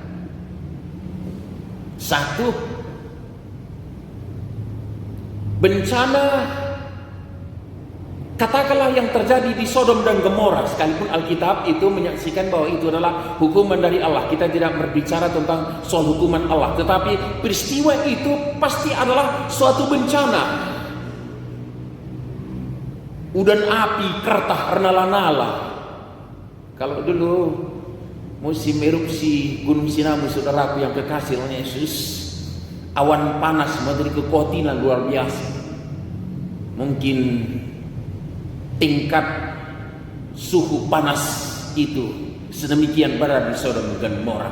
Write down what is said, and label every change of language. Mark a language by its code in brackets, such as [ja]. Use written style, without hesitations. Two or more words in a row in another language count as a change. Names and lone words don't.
[id] Satu, bencana katakanlah yang terjadi di Sodom dan Gomora. Sekalipun Alkitab itu menyaksikan bahwa itu adalah hukuman dari Allah. Kita tidak berbicara tentang soal hukuman Allah, tetapi peristiwa itu pasti adalah suatu bencana. [btx] Udan api kertah renala-nala. [id] Kalau dulu musim erupsi Gunung Sinabung, saudaraku yang kekasih oleh Yesus, awan panas menjadi kekotinan luar biasa. Mungkin tingkat suhu panas itu sedemikian berat di Sodom dan Gomora.